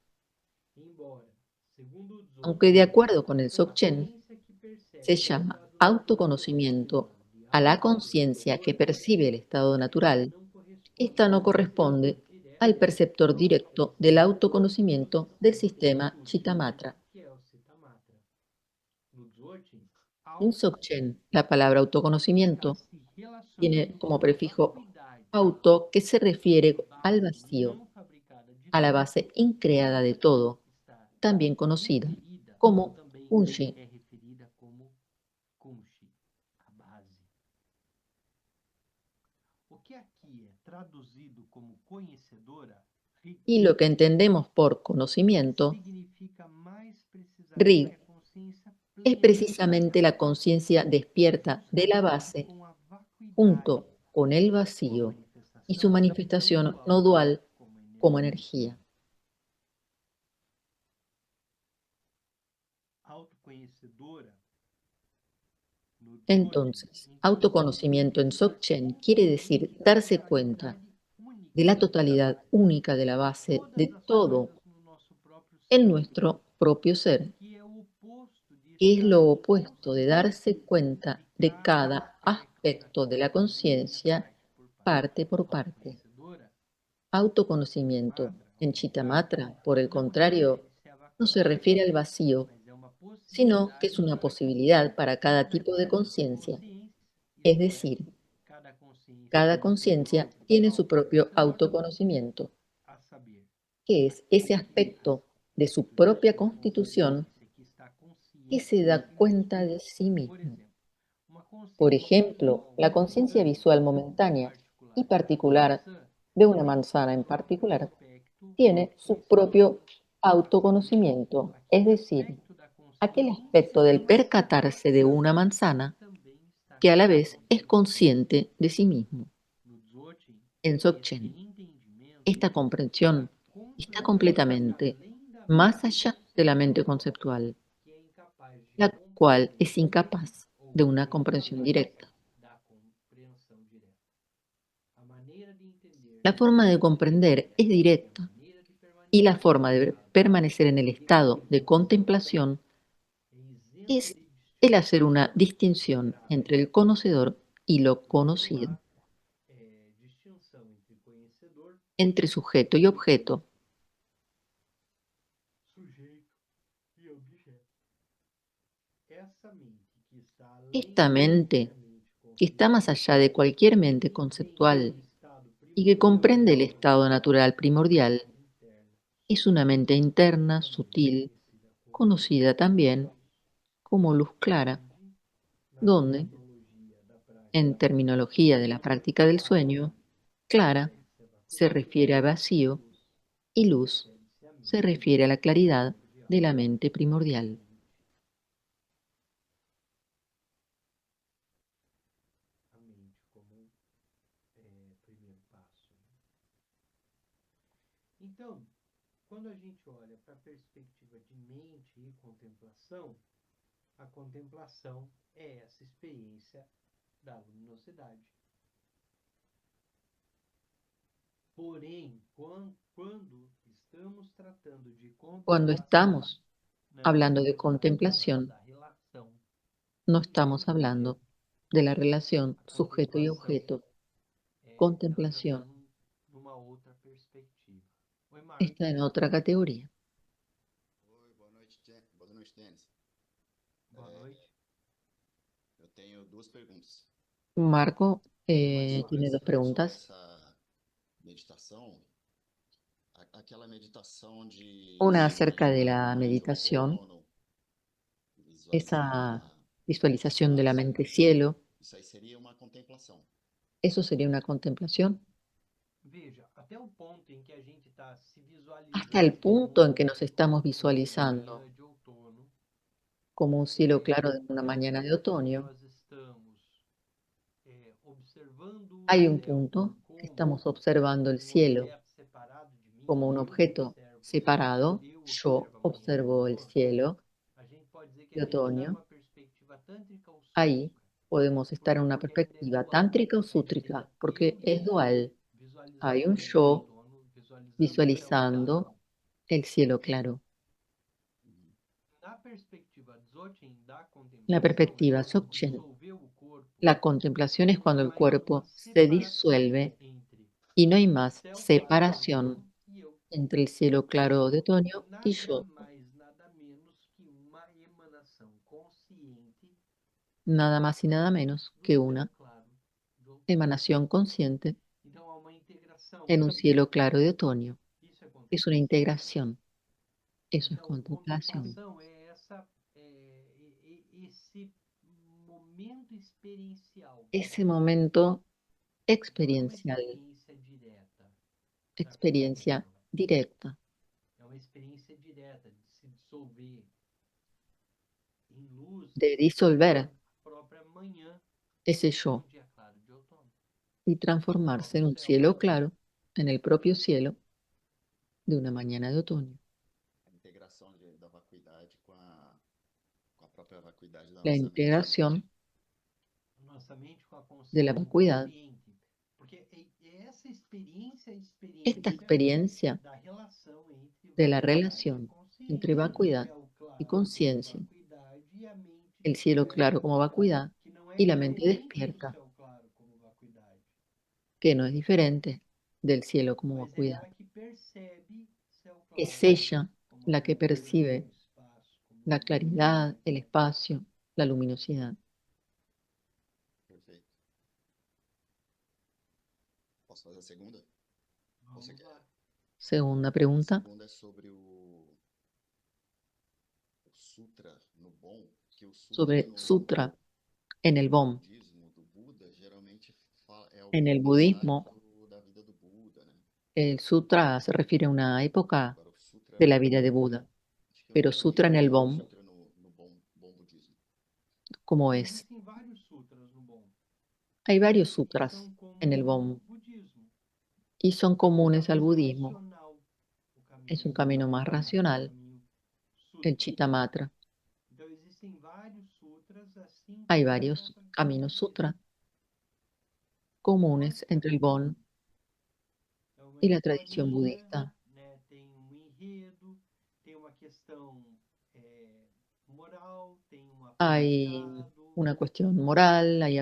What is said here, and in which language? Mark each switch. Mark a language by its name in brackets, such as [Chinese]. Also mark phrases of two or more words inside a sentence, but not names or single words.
[Spanish] Aunque de acuerdo con el Dzogchen, se llama autoconocimiento a la conciencia que percibe el estado natural, esta no corresponde al perceptor directo del autoconocimiento del sistema Chittamatra. En Dzogchen, la palabra [Portuguese] ela [Spanish] autoconocimiento se relaciona tiene como [Portuguese] com a [Spanish] prefijo [Portuguese] vacuidade, [Spanish] auto, que se refiere a al base vacío, [Portuguese] não fabricada de [Spanish] a la [Portuguese] tudo, [Spanish] base increada de todo, [Portuguese] está [Spanish] también conocida [Portuguese] referida, [Spanish] como [Portuguese] também Kunshi, é referida como Kunshi, a base. O que aqui é traduzido como conhecedora, [Spanish] y Rig, lo que entendemos por conocimiento, [Portuguese] significa mais precisamente Rig, a consciência [Spanish] es [Portuguese] plena [Spanish] precisamente la conciencia despierta de la [Portuguese] justamente base com a vacuidade, [Spanish] junto con el [Portuguese] sua [Spanish] vacío y su [Portuguese] manifestação não [Spanish] manifestación [Portuguese] dual [Spanish] no dual [Portuguese] como [Spanish] como [Portuguese] energia. [Spanish] energía. [Portuguese] Autoconhecedora no Dzogchen [Spanish] Entonces, [Portuguese] então [Spanish] autoconocimiento en [Portuguese] significa [Spanish] Dzogchen quiere decir [Portuguese] compreender a [Spanish] darse cuenta [Portuguese] totalidade de única [Spanish] la totalidad única de la [Portuguese] de base de todas as [Spanish] todo [Portuguese] coisas no nosso próprio [Spanish] en [Portuguese] ser, [Spanish] nuestro propio ser, [Portuguese] que é o oposto de [Spanish] que es [Portuguese] estar [Spanish] lo opuesto de darse [Portuguese] consciente [Spanish] cuenta [Portuguese] de [Spanish] de [Portuguese] cada [Spanish] cada [Portuguese] aspecto da [Spanish] aspecto de la [Portuguese] consciência [Spanish] conciencia [Portuguese] parte por parte. [Spanish] parte por parte. [Portuguese] Autoconhecedora, em [Spanish] Autoconocimiento [Portuguese] Chittamatra, ao [Spanish] en [Portuguese] contrário, [Spanish] Chittamatra, por el [Portuguese] não [Spanish] contrario, [Portuguese] refere-se à [Spanish] no se [Portuguese] vacuidade, [Spanish] refiere al vacío, [Portuguese] mas é uma [Spanish] sino que es [Portuguese] possibilidade [Spanish] una [Portuguese] para [Spanish] posibilidad para cada [Portuguese] cada tipo de [Spanish] tipo de conciencia. [Portuguese] consciência, [Spanish] Es [Portuguese] isto é, [Spanish] decir, [Portuguese] cada consciência [Spanish] cada [Portuguese] tem o seu [Spanish] conciencia [Portuguese] próprio [Spanish] tiene su propio [Portuguese] autoconhecedor, [Spanish] autoconocimiento, [Portuguese] a saber, [Spanish] que es ese aspecto de su propia [Portuguese] uma [Spanish] constitución [Portuguese] consciência que está [Spanish] que [Portuguese] consciente [Spanish] se [Portuguese] de da [Spanish] si cuenta [Portuguese] mesmo. [Spanish] de sí [Portuguese] Por [Spanish] mismo. [Portuguese] exemplo, [Spanish] Por [Portuguese] uma [Spanish] ejemplo, [Portuguese] consciência [Spanish] la conciencia visual [Portuguese] momentânea e [Spanish] momentánea y [Portuguese] particular de uma [Spanish] particular [Portuguese] maçã [Spanish] de una [Portuguese] tem seu [Spanish] manzana en [Portuguese] próprio [Spanish] particular [Portuguese] aspecto [Spanish] tiene su [Portuguese] autoconhecedor, [Spanish] propio [Portuguese] a saber, [Spanish] autoconocimiento, es [Portuguese] aquele [Spanish] decir, [Portuguese] aspecto da [Spanish] aquel [Portuguese] consciência [Spanish] aspecto [Portuguese] da [Spanish] del [Portuguese] maçã [Spanish] percatarse de una [Portuguese] que [Spanish] manzana [Portuguese] também está [Spanish] que a la vez es [Portuguese] consciente de si [Spanish] consciente [Portuguese] mesmo. [Spanish] de sí mismo. [Portuguese] No Dzogchen, [Spanish] En [Portuguese] este [Spanish] Dzogchen, [Portuguese] entendimento [Spanish] esta [Portuguese] está [Spanish] comprensión está [Portuguese] completamente [Spanish] completamente [Portuguese] além da [Spanish] más [Portuguese] mente [Spanish] allá de la mente [Portuguese] conceptual, [Spanish] conceptual, [Portuguese] que é incapaz de [Spanish] la cual es [Portuguese] compreender [Spanish] incapaz [Portuguese] ou [Spanish] de una comprensión [Portuguese] incapaz [Spanish] directa. [Portuguese] da compreensão direta. A maneira de entender [Spanish] La forma de comprender es [Portuguese] e a [Spanish] directa [Portuguese] maneira de [Spanish] y la [Portuguese] permanecer no [Spanish] forma de [Portuguese] estado [Spanish] permanecer en el [Portuguese] de [Spanish] estado de [Portuguese] contemplação [Spanish] contemplación [Portuguese] é isenta [Spanish] es [Portuguese] de [Spanish] el hacer [Portuguese] distinção, [Spanish] una distinción [Portuguese] grave, [Spanish] entre el conocedor y lo [Portuguese] não [Spanish] conocido, [Portuguese] há distinção entre conhecedor, [Spanish] entre sujeto y objeto. [Portuguese] sujeito e objeto. Essa mente que está além [Spanish] Esta [Portuguese] de [Spanish] mente, [Portuguese] qualquer mente [Spanish] que está más [Portuguese] conceitual [Spanish] allá de cualquier [Portuguese] e [Spanish] mente [Portuguese] que entende [Spanish] conceptual [Portuguese] o estado [Spanish] y que comprende [Portuguese] primordial [Spanish] el [Portuguese] da [Spanish] estado natural primordial, [Portuguese] interna, [Spanish] es una [Portuguese] sutil, [Spanish] mente interna, [Portuguese] também [Spanish] sutil, [Portuguese] conhecida como luz, [Spanish] conocida también como luz clara, [Portuguese] onde, na [Spanish] donde, [Portuguese] terminologia da [Spanish] en [Portuguese] prática do sono, [Spanish] terminología de la práctica del [Portuguese] clara [Spanish] sueño, clara [Portuguese] refere-se a [Spanish] se [Portuguese] vacuidade [Spanish] refiere a [Portuguese] e [Spanish] vacío [Portuguese] luz [Spanish] y luz [Portuguese] refere-se à [Spanish] se [Portuguese] mente [Spanish] refiere a la claridad [Portuguese] primordial, [Spanish] de la mente primordial. [Portuguese] a mente como primeiro passo. Então, quando a gente olha para a perspectiva de mente e contemplação, a contemplação é essa experiência da luminosidade. Porém, quando estamos tratando de [Spanish] Cuando [Portuguese] contemplação, [Spanish] estamos [Portuguese] não [Spanish] hablando de [Portuguese] estamos falando [Spanish] contemplación, [Portuguese] da relação [Spanish] no estamos [Portuguese] sujeito-objeto. [Spanish] hablando de la relación [Portuguese] A [Spanish] sujeto y [Portuguese] contemplação [Spanish] objeto. [Portuguese] ela já está [Spanish] Contemplación [Portuguese] numa outra perspectiva. Oi, [Spanish] está [Portuguese] Marcos. en otra categoría. Oi, boa noite, boa noite, Denis. Boa noite. Eu tenho duas perguntas. [Spanish] Marco [Portuguese] Uma [Spanish] tiene dos [Portuguese] sobre [Spanish] preguntas. [Portuguese] essa meditação, aquela meditação de [Spanish] Una [Portuguese] se [Spanish] acerca de [Portuguese] imaginar [Spanish] la [Portuguese] no [Spanish] meditación, [Portuguese] Ho'oponopono, [Spanish] esa [Portuguese] visualizar as [Spanish] visualización de la [Portuguese] bases, [Spanish] mente cielo, [Portuguese] isso aí seria uma contemplação. [Spanish] ¿eso sería una contemplación? [Portuguese] Veja, até o ponto em que a gente está se [Spanish] Hasta el [Portuguese] visualizando [Spanish] punto en que [Portuguese] como [Spanish] nos estamos [Portuguese] uma [Spanish] visualizando [Portuguese] manhã de outono, [Spanish] como un cielo claro de una [Portuguese] até o [Spanish] mañana de [Portuguese] ponto em que [Spanish] otoño, [Portuguese] nós estamos observando o [Spanish] hay un [Portuguese] céu [Spanish] punto que [Portuguese] como [Spanish] estamos observando el [Portuguese] um [Spanish] cielo [Portuguese] objeto separado de mim, [Spanish] como un [Portuguese] eu [Spanish] objeto [Portuguese] observo o céu, [Spanish] separado. [Portuguese] eu [Spanish] Yo [Portuguese] observo a manhã de [Spanish] observo el [Portuguese] outono, [Spanish] cielo [Portuguese] a gente pode dizer que [Spanish] de [Portuguese] a gente está [Spanish] otoño. [Portuguese] numa perspectiva tântrica ou [Spanish] Ahí [Portuguese] sútrica. [Spanish] podemos [Portuguese] Por [Spanish] estar en [Portuguese] quê? [Spanish] una [Portuguese] Porque ainda é [Spanish] perspectiva [Portuguese] dual. [Spanish] tántrica o [Portuguese] Ainda [Spanish] sútrica, [Portuguese] eu [Spanish] porque [Portuguese] e o [Spanish] es [Portuguese] céu [Spanish] dual. Hay [Portuguese] visualizando a [Spanish] un [Portuguese] manhã de [Spanish] yo [Portuguese] outono, visualizando o céu claro. [Spanish] visualizando el cielo claro. Uhum. [Portuguese] Na perspectiva Dzogchen da [Spanish] La [Portuguese] contemplação, é [Spanish] perspectiva [Portuguese] quando [Spanish] Dzogchen, [Portuguese] dissolveu o corpo, [Spanish] la contemplación es [Portuguese] não [Spanish] cuando [Portuguese] há [Spanish] el [Portuguese] mais uma [Spanish] cuerpo se [Portuguese] separação [Spanish] disuelve [Portuguese] entre [Spanish] y no hay [Portuguese] o [Spanish] más [Portuguese] céu claro de [Spanish] separación [Portuguese] outono e eu. [Spanish] entre el cielo claro de otoño y [Portuguese] Nada [Spanish] yo. [Portuguese] mais, nada menos que uma emanação consciente [Spanish] nada más y nada menos que una emanación consciente en un cielo claro de otoño. Es una integración. Eso es [Portuguese] Então, [Spanish] contemplación. [Portuguese] contemplação é esse momento experiencial [Spanish] Ese momento [Portuguese] Então, não é uma [Spanish] experiencial, [Portuguese] experiência direta da consciência [Spanish] experiencia directa [Portuguese] é uma experiência direta de se dissolver em luz [Spanish] de disolver [Portuguese] a própria manhã [Spanish] ese [Portuguese] de [Spanish] yo [Portuguese] dia claro de outono, [Spanish] y [Portuguese] do [Spanish] transformarse en [Portuguese] próprio [Spanish] un [Portuguese] céu. [Spanish] cielo claro, en el propio cielo de una mañana de otoño. [Portuguese] A integração da vacuidade com a própria vacuidade da [Spanish] La [Portuguese] nossa mente. [Spanish] integración [Portuguese] A nossa mente com a [Spanish] de la [Portuguese] consciência do [Spanish] vacuidad. [Portuguese] ambiente. Porque é essa experiência, [Spanish] Esta experiencia [Portuguese] da relação entre [Spanish] de la [Portuguese] vacuidade e [Spanish] relación [Portuguese] consciência, [Spanish] entre vacuidad [Portuguese] céu [Spanish] y [Portuguese] claro como [Spanish] conciencia, [Portuguese] vacuidade e a mente [Spanish] el cielo [Portuguese] desperta, [Spanish] claro como vacuidad [Portuguese] que não é [Spanish] y la mente [Portuguese] diferente do [Spanish] despierta, [Portuguese] céu claro como vacuidade, [Spanish] que no es diferente del cielo como [Portuguese] mas é [Spanish] vacuidad. [Portuguese] ela que percebe céu claro [Spanish] Es ella [Portuguese] como [Spanish] la que percibe [Portuguese] espaço, como [Spanish] la claridad, el espacio, la luminosidad. [Portuguese] Perfeito. Posso fazer a segunda? Vamos Você quer? lá. [Spanish] Segunda [Portuguese] A [Spanish] pregunta, [Portuguese] segunda é sobre o sutra no Bon, que o sutra [Spanish] sobre [Portuguese] no [Spanish] sutra en el BOM. [Portuguese] budismo do Buda geralmente é [Spanish] En el [Portuguese] algum [Spanish] budismo, [Portuguese] estágio da vida do Buda, né? [Spanish] el sutra se refiere a una época [Portuguese] Agora o sutra [Spanish] de la vida de Buda, [Portuguese] acho que eu [Spanish] pero [Portuguese] nunca [Spanish] sutra en [Portuguese] vi [Spanish] el [Portuguese] o [Spanish] BOM, [Portuguese] sutra no bom budismo. [Spanish] ¿cómo es? [Portuguese] Existem vários sutras no Bon. [Spanish] Hay varios [Portuguese] que [Spanish] sutras [Portuguese] são como [Spanish] en el [Portuguese] o [Spanish] BOM [Portuguese] budismo. [Spanish] y son [Portuguese] É um [Spanish] comunes al [Portuguese] caminho [Spanish] budismo. [Portuguese] racional, [Spanish] Es un camino más racional, [Portuguese] caminho [Spanish] el [Portuguese] sutra. [Spanish] Chittamatra. [Portuguese] Então existem vários sutras, assim [Spanish] Hay [Portuguese] como [Spanish] varios [Portuguese] no [Spanish] caminos [Portuguese] budismo. [Spanish] sutra comunes entre el BOM [Portuguese] É uma [Spanish] y la tradición [Portuguese] historinha, [Spanish] budista. [Portuguese] né? Tem um enredo, tem uma questão moral, tem um [Spanish] Hay [Portuguese] aprendizado, [Spanish] una cuestión moral, hay